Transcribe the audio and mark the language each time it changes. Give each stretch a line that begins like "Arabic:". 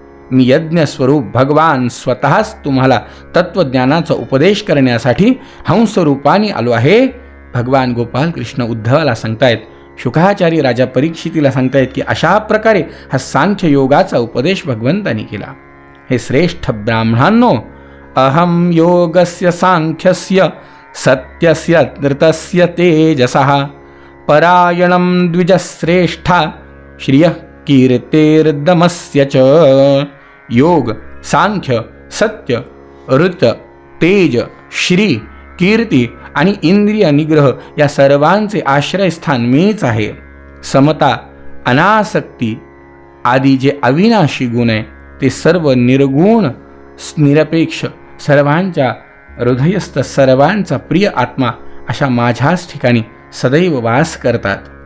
Marathi: मी यज्ञस्वरूप भगवान स्वतःच तुम्हाला तत्वज्ञानाचा उपदेश करण्यासाठी हंसरूपाने आलो आहे. भगवान गोपाल कृष्ण उद्धवाला सांगतायत, शुकाचार्य राजा परीक्षितीला सांगतायत की अशा प्रकारे हा सांख्य योगाचा उपदेश भगवंतांनी केला. हे श्रेष्ठ ब्राह्मणांनो,
Sanskrit: अहम योगस्य सांख्यस्य सत्यस्य धृतस्य तेजसः परायणं द्विजश्रेष्ठा श्रियः कीर्तेर्दमस्य च.
Marathi: योग, सांख्य, सत्य, ऋत, तेज, श्री, कीर्ती आणि इंद्रिय निग्रह या सर्वांचे आश्रयस्थान मीच आहे. समता, अनासक्ती आदी जे अविनाशी गुण आहे ते सर्व निर्गुण, निरपेक्ष, सर्वांच्या हृदयस्थ, सर्वांचा प्रिय आत्मा अशा माझ्याच ठिकाणी सदैव वास करतात.